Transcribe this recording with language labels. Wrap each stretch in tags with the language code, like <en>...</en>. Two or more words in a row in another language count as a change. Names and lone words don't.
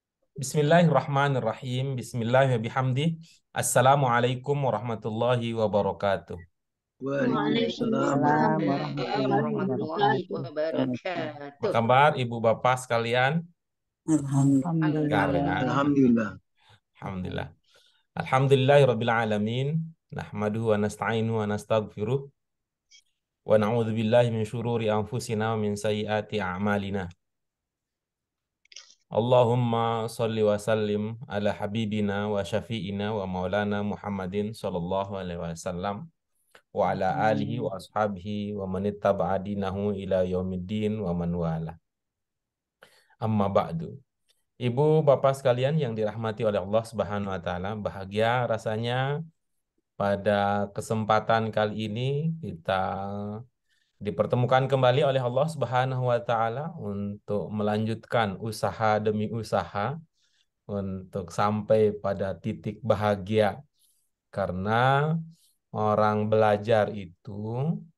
<ar>بسم الله الرحمن الرحيم بسم الله الرحمن الرحيم السلام عليكم ورحمة الله وبركاته. Waalaikumsalam Waalaikumsalam warahmatullahi warahmatullahi wabarakatuh. Warahmatullahi wabarakatuh.</ar> <id>Apa</id> <ar>wabarakatuh.</ar> <id>kabar Ibu Bapak sekalian?</id> <ar>Alhamdulillah.</ar> <id>Sekalian.</id> <ar>Alhamdulillah. Alhamdulillah. الحمد لله رب العالمين نحمده ونستعينه ونستغفره ونعوذ بالله من شرور أنفسنا ومن سيئات أعمالنا. اللهم صل وسلم على حبيبنا وشفيعنا ومولانا محمد صلى الله عليه وسلم وعلى آله وأصحابه ومن اتبع دينه إلى يوم الدين ومن والاه. أما بعد.</ar> <id>Ibu bapak sekalian yang dirahmati oleh</id> <ar>الله سبحانه وتعالى,</ar> <id>bahagia rasanya pada kesempatan kali ini kita dipertemukan kembali oleh</id> <ar>الله سبحانه وتعالى</ar> <id>untuk melanjutkan usaha demi usaha untuk sampai pada titik bahagia, karena orang belajar itu</id>